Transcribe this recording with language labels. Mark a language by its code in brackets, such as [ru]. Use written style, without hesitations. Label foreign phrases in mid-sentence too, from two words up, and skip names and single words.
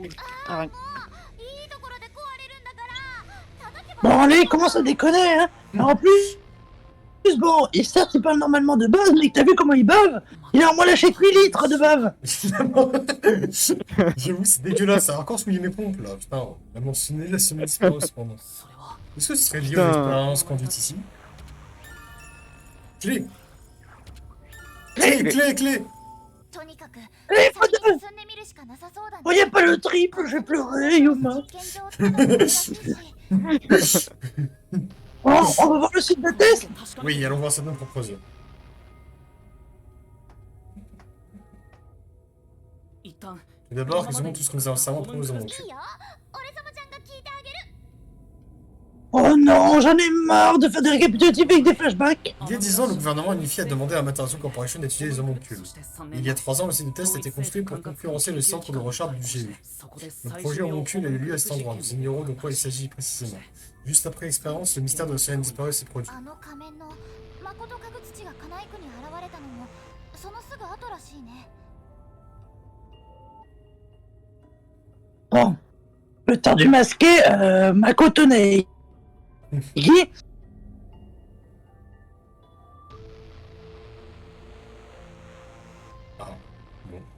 [ja] いいところで壊れるんだから叩けば [fr] Bon, allez, commence à déconner, hein. En plus, bon, et certes, il parle normalement de bave, mais t'as vu comment il bave? Il a au moins lâché 8 litres de bave. J'avoue, c'est dégueulasse, ça a encore souillé mes pompes là. Putain, on a mentionné la semaine disparue cependant. [ja] それは [fr] Est-ce que ce serait lié Putain. aux expériences conduites ici? Clé! Clé, clé, clé! [ja] とにかく Eh, 先 [fr] pas [ja] に進んでみるしかなさそうだね。 [fr] Oh, y a pas le triple, je vais pleurer, Yuma. [ja] 実験場ってのもあるらしいし [fr] Oh, on va voir le site de test. [ja] 確かに [fr] Oui, allons voir ça de nos propres yeux. [ja] 一旦 [fr] Tout d'abord, examinons tout ce que nous avons récemment trouvé aux [ja] いい [fr] homoncules. [ja] よ俺様ちゃんが聞いてあげる [fr] Oh non, j'en ai marre de faire des récapitulatifs avec des flashbacks. Il y a 10 ans, le gouvernement unifié a demandé à Amaterasu Corporation d'étudier les homoncules. Il y a 3 ans, le site de test a été construit pour concurrencer le centre de recherche du GU. Le projet homoncule a eu lieu à cet endroit. Nous ignorons de quoi il s'agit précisément. Juste après l'expérience, le mystère de la sirène disparue s'est produit. [ja] あの仮面の誠かぐ土がカナイクに現れたのもそのすぐ後らしいね [fr] Bon, le temps du masqué, Makoto Neigi. Ah, bon.